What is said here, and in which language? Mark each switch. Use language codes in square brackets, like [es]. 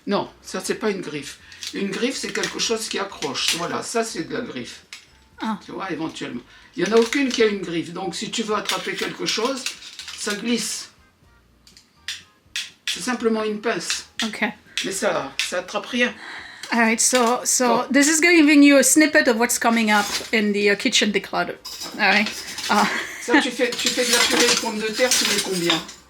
[fr] Non, ça, c'est pas une griffe. Une griffe, c'est quelque chose qui accroche. Voilà, ça, c'est de la griffe. Ah. Tu vois, éventuellement. Il n'y en a aucune qui a une griffe. Donc, si tu veux attraper quelque chose, ça glisse. C'est simplement une pince. Ok. Mais ça attrape rien. [en] All right, so this is giving you a snippet of what's coming up in the kitchen declutter. All right. [fr] Ça, tu fais de la purée de pommes de terre tous les combien?